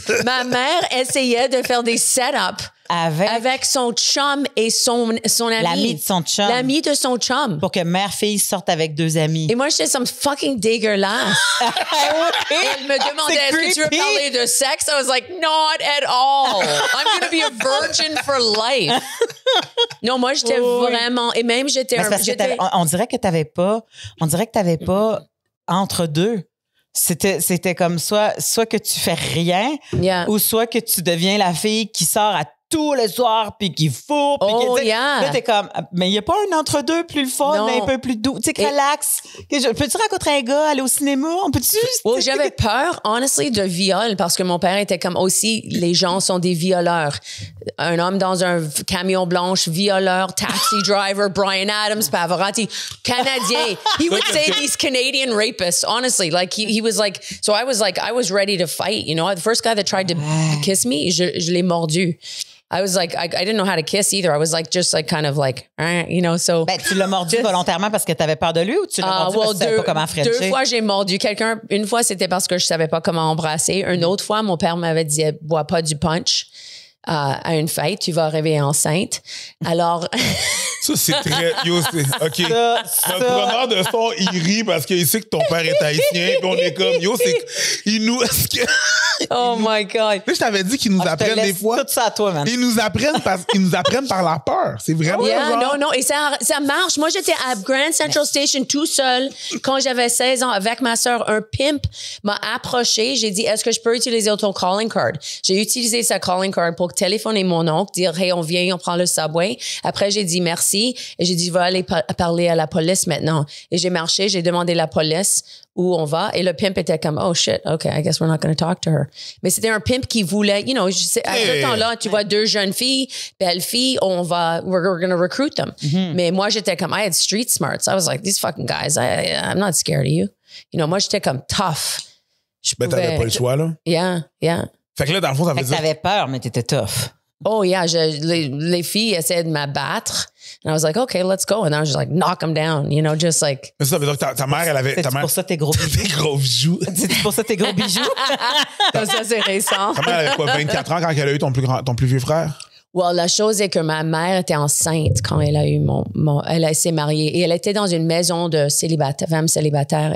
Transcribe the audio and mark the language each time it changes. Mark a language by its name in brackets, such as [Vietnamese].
[French] Ma mère essayait de faire des setups avec son chum et son ami. L'ami de son chum. L'ami de son chum. Pour que mère-fille sortent avec deux amis. Et moi, j'étais [English] some fucking [French] dégueulasse. Elle me demandait, est-ce que tu veux parler de sexe? [English] I was like, not at all. I'm going to be a virgin for life. [French] Non, moi, j'étais vraiment... Et même, on dirait que t'avais pas entre deux. C'était comme soit que tu fais rien, ou soit que tu deviens la fille qui sort à tous les soirs puis qui fourre. Là, t'es comme, mais il n'y a pas un entre-deux plus le fun, mais un peu plus doux. Tu sais, relax. Peux-tu rencontrer un gars, aller au cinéma? On peut-tu? J'avais peur, [English] honestly, [French] de viol parce que mon père était comme aussi, les gens sont des violeurs. Un homme dans un camion blanche, violeur, taxi driver, Bryan Adams, Pavarotti, Canadien. [English] He would say these Canadian rapists, honestly. Like, he was like, so I was ready to fight, you know. The first guy that tried to kiss me, [French] je l'ai mordu. [English] I was like, I didn't know how to kiss either. I was like, just like kind of like, you know, so. [French] Ben, tu l'as mordu volontairement parce que tu avais peur de lui ou tu l'as mordu parce que tu savais pas comment frencher? 2 fois, j'ai mordu quelqu'un. Une fois, c'était parce que je savais pas comment embrasser. Une autre fois, mon père m'avait dit, bois pas du punch. À une fête, tu vas arriver enceinte. Alors. Ça, Ça, c'est très... Yo, c'est... OK. Notre preneur de son, il rit parce qu'il sait que ton père est haïtien. Puis on est comme... Yo, c'est... Il nous... [English] Oh my God. [French] Je t'avais dit qu'ils nous apprennent des fois. Tout ça à toi, man. Ils nous apprennent par la peur. C'est vraiment genre... Non. Et ça marche. Moi, j'étais à Grand Central Station tout seul quand j'avais 16 ans avec ma sœur. Un pimp m'a approché. J'ai dit, est-ce que je peux utiliser ton calling card? J'ai utilisé sa calling card pour téléphoner mon oncle, dire, hey, on vient, on prend le subway. Après, j'ai dit merci. Et j'ai dit, je vais aller parler à la police maintenant. Et j'ai marché, j'ai demandé à la police où on va. Et le pimp était comme, [English] oh shit, OK, I guess we're not going to talk to her. [French] Mais c'était un pimp qui voulait, [English] you know, [French] à ce temps-là, tu vois deux jeunes filles, belles filles, [English] we're going to recruit them. [French] Mais moi, j'étais comme, [English] I had street smarts. I was like, these fucking guys, I'm not scared of you. You know, [French] moi, j'étais comme tough. Ben, t'avais pas le choix, là. [English] Yeah. [French] Fait que là, dans le fond, ça veut dire... T'avais peur, mais t'étais tough. [English] Oh, yeah. [French] Les filles essayaient de m'abattre. [English] And I was like, okay, let's go. And I was just like, knock them down, you know, just like. [French] Mais ça veut dire que ta mère, elle avait. C'est pour ça tes gros bijoux. Tes gros bijoux. C'est pour ça tes gros bijoux. Comme ça, c'est récent. Ta mère, elle avait quoi, 24 ans quand elle a eu ton plus vieux frère? Well, la chose est que ma mère était enceinte quand elle a eu elle s'est mariée et elle était dans une maison de femme célibataire.